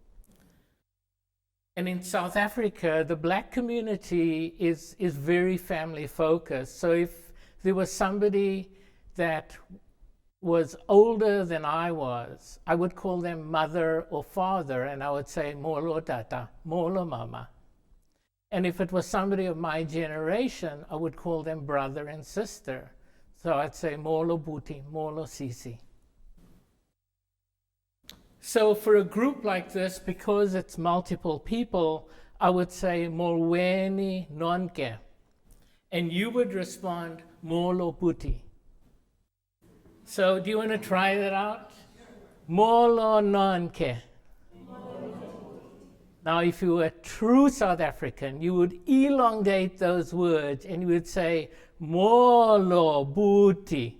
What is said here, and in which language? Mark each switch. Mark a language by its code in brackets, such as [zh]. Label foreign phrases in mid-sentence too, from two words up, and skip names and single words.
[en] And in South Africa, the black community is very family focused. So if there was somebody that was older than I was, I would call them mother or father, and I would say [xh] molo tata, molo mama. [en] And if it was somebody of my generation, I would call them brother and sister. So I'd say [xh] molo buti, molo sisi. [en] So for a group like this, because it's multiple people, I would say [xh] molweni nonke. [en] And you would respond [xh] molo buti. [en] So do you want to try that out? [xh] Molo nonke. [en] Now, if you were a true South African, you would elongate those words and you would say [xh] molo buti.